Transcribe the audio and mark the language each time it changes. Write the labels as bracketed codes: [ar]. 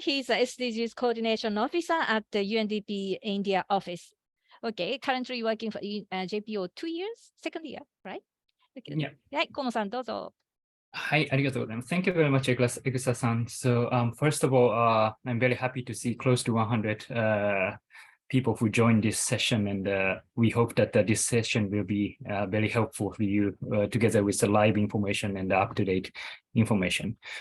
[en] He's a SDGs Coordination Officer at the UNDP India office. Okay, currently working for JPO 2 years, second year, right? Okay. Yeah. [ja] はい、Kono-san、どうぞ。はい、ありがとうございます。 [en] Thank you very much, Egusa-san. So, first of all, I'm very happy to see close to 100 people who joined this session, and we hope that this session will be very helpful for you together with the live information and the up-to-date information.